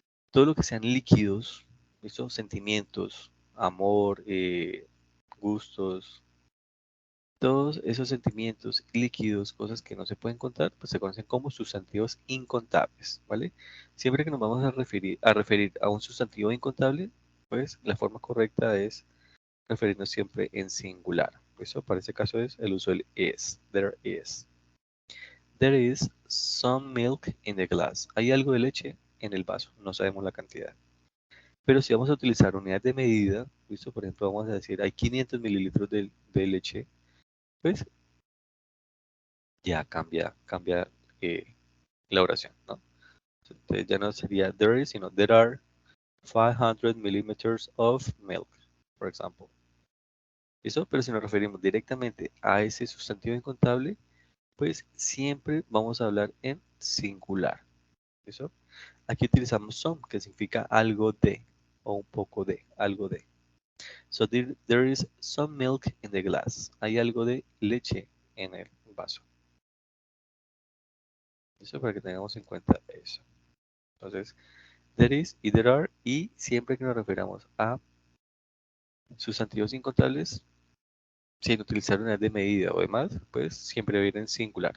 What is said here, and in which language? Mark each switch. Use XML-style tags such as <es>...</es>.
<es>Todo lo que sean líquidos, ¿listo? Sentimientos, amor, gustos, todos esos sentimientos líquidos, cosas que no se pueden contar, pues se conocen como sustantivos incontables, ¿vale? Siempre que nos vamos a referir a un sustantivo incontable, pues la forma correcta es referirnos siempre en singular. Eso para este caso es el uso del is.</es> <en>There is. There is some milk in the glass.</en> <es>Hay algo de leche en el vaso, no sabemos la cantidad. Pero si vamos a utilizar unidad de medida, ¿listo? Por ejemplo, vamos a decir, hay 500 mililitros de leche, pues ya cambia la oración, ¿no? Entonces ya no sería there is, sino</es> <en>there are 500 millimeters of milk,</en> <es>por ejemplo. ¿Listo? Pero si nos referimos directamente a ese sustantivo incontable, pues siempre vamos a hablar en singular. ¿Listo? Aquí utilizamos some, que significa algo de, o un poco de, algo de.</es> <en>So there is some milk in the glass.</en> <es>Hay algo de leche en el vaso. ¿Listo? Para que tengamos en cuenta eso. Entonces, there is y there are, y siempre que nos referamos a sustantivos incontables, sin utilizar unidad de medida o demás, pues siempre viene en singular.</es>